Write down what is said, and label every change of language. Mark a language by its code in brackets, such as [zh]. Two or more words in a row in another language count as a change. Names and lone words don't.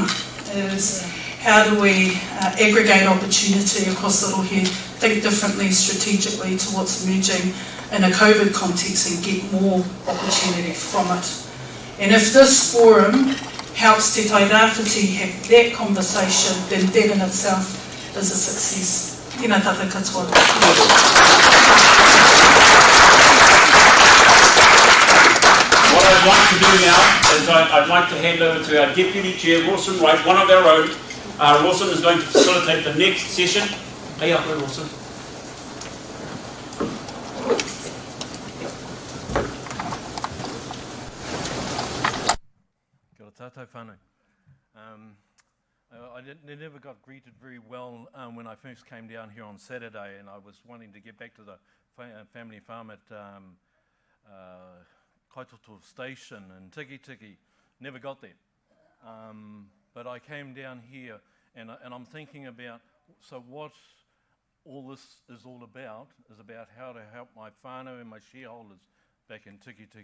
[en] Is how do we aggregate opportunity across Little Head, think differently strategically to what's emerging in a COVID context and get more opportunity from it. And if this forum helps Te Tairawhiti have that conversation, then that in itself is a success. [mi] Tēnā tātou katoa. [en] What I'd like to do now is I'd like to hand over to our Deputy Chair, Wilson Wright, one of our own. Wilson is going to facilitate the next session. Hey up, Wilson. [mi] Kia ora tātou whānau. [en] I never got greeted very well when I first came down here on Saturday, and I was wanting to get back to the family farm at Kaitoto Station in Tiki. Never got there. But I came down here and I'm thinking about, so what all this is all about is about how to help my whānau and my shareholders back in Tiki.